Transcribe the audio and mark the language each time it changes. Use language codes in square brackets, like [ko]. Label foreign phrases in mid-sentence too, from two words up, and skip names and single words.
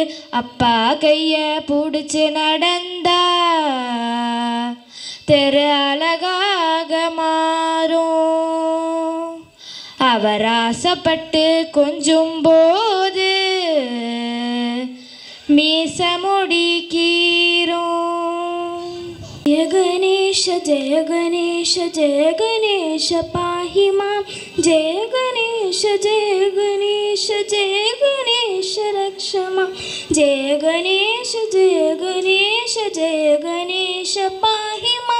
[ta] அப்பா கைய பிடிச்சு நடந்தா தெரு அழகாக மாறும். அவர் ஆசைப்பட்டு கொஞ்சும் போது மீச முடிக்கீரும். [sa] जय गणेश जय गणेश जय गणेश पाहि मां. जय गणेश जय गणेश जय गणेश रक्ष मां. जय गणेश जय गणेश जय गणेश पाहि मां.